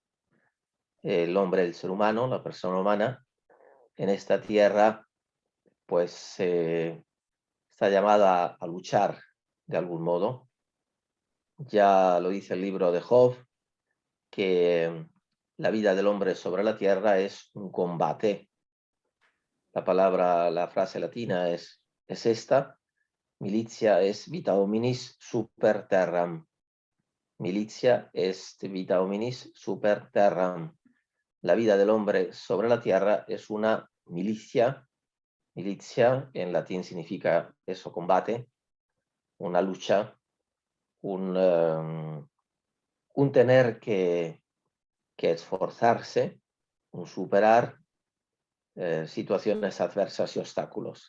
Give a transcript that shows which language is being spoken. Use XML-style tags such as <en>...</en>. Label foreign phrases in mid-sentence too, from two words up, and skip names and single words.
<es>El ser humano, la persona humana, en esta tierra, pues está llamada a luchar de algún modo. Ya lo dice el libro de Job, que la vida del hombre sobre la tierra es un combate. La frase latina es esta:</es> <la>militia est vita hominis super terram. Militia est vita hominis super terram.</la> <es>La vida del hombre sobre la tierra es una milicia. Militia en latín significa eso, combate, una lucha, un tener que esforzarse, un superar situaciones adversas y obstáculos.</es>